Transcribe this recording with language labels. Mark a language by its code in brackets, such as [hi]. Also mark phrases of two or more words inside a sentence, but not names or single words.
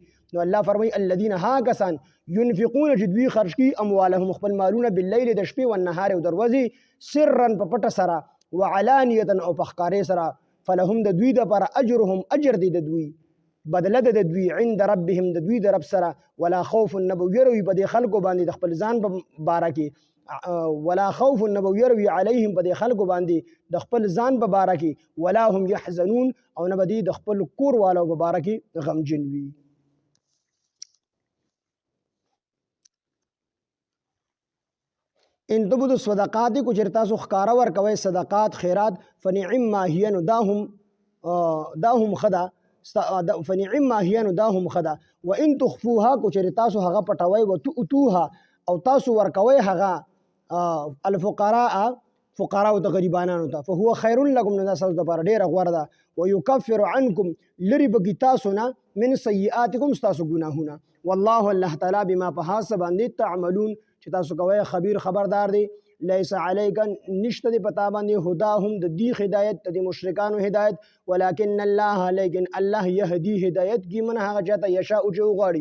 [ps] نو الله فرمایي الذین ها کسان ينفقون چې دوی خرج کوي اموالهم خپل مالونه باللیل د شپې والنهار او د ورځې سرا په پټه سره وعلانیة او په ښکارې سره فلهم د دوی دپاره اجرهم اجر دی د دوی بدله د دوی [ar] عند ربهم [ps] د دوی د رب سره [ar] ولا خوف [ps] نه به ویروي په دې خلکو باندې د خپل ځان په باره کې [ar] ولا خوف [ps] نه به ویروي علیهم په دې خلکو باندې د خپل ځان په باره کې [ar] ولا هم يحزنون [ps] او نه به دوی د خپل کور والو په باره کې غمجن وي. [ar] ان تبدو الصدقات [ps] کو چېرې تاسو ښکاره ورکوئ صدقات خیرات [ar] فنعم ما هي [ps] نو دا هم ښه ده [ar] فنعم ما هي [ps] نو دا هم ښه ده. [ar] وان تخفوها [ps] کو چېرې تاسو هغه پټوئ وتؤتوها او تاسو ورکوئ هغه الفقراء فقراء ته غریبانانو ته [ar] فهو خیر لکم [ps] نو دا ستاسو دپاره ډېره غوره ده. [ar] ویکفر عنکم [ps] لرې به کي تاسو نه [ar] من سیئاتکم [ps] ستاسو ګناهونه والله الله تعالی بما په هغه څه باندې تعملون چې تاسو کوئ خبیر خبردار دی. [ar] لیس علیک [ps] نشته دی پتا باندې هداهم د دې هدایت د مشرکانو هدایت [ar] ولکن الله [ps] لیکن الله یهدی هدایت کی من هغه چاته یشاء چې وغواړي.